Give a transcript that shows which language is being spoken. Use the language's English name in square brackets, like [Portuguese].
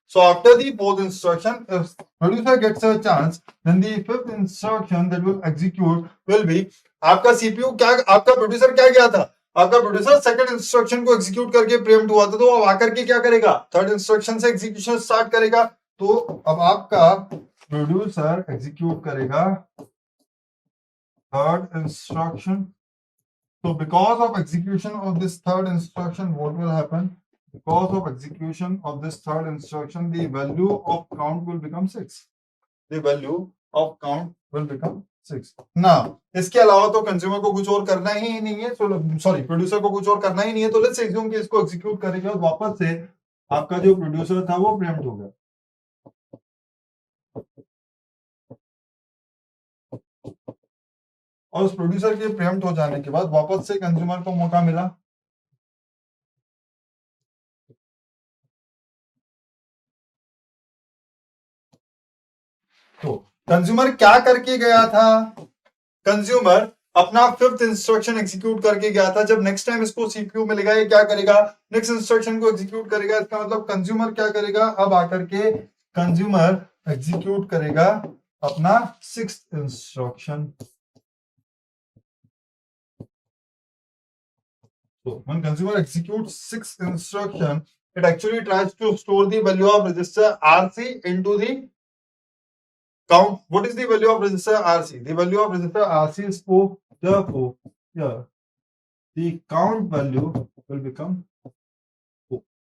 [English] So after the fourth instruction, if producer gets a chance, then the fifth instruction that will execute will be, [Hindi] आपका CPU क्या, आपका producer क्या गया था, आपका प्रोड्यूसर सेकंड इंस्ट्रक्शन को एग्जीक्यूट करके प्रीएम्प्ट हुआ था, तो अब आकर के क्या करेगा, थर्ड इंस्ट्रक्शन से एग्जीक्यूशन स्टार्ट करेगा। तो अब आपका प्रोड्यूसर एग्जीक्यूट करेगा third instruction. [English] So because of execution of this third instruction, what will happen? Because of execution of this third instruction, the value of count will become 6. The value of count will become 6. [Hindi] Now, इसके अलावा तो consumer को कुछ और करना ही नहीं है, sorry producer को कुछ और करना ही नहीं है, तो लेट्स एज्यूम कि इसको एग्जीक्यूट करेगा और वापस से आपका जो प्रोड्यूसर था वो प्रीएम्प्ट हो गया। और उस प्रोड्यूसर के प्रीएम्प्ट हो जाने के बाद वापस से कंज्यूमर को मौका मिला, तो कंज्यूमर क्या करके गया था, कंज्यूमर अपना फिफ्थ इंस्ट्रक्शन एग्जीक्यूट करके गया था। जब नेक्स्ट टाइम इसको सीपीयू मिलेगा, ये क्या करेगा, नेक्स्ट इंस्ट्रक्शन को एग्जीक्यूट करेगा। इसका मतलब कंज्यूमर क्या करेगा, अब आकर के कंज्यूमर एग्जीक्यूट करेगा अपना sixth instruction. [English] So when consumer executes sixth instruction, it actually tries to store the value of register RC into the count. What is the value of register RC? The value of register RC is 4. Therefore, here the count value will become 4.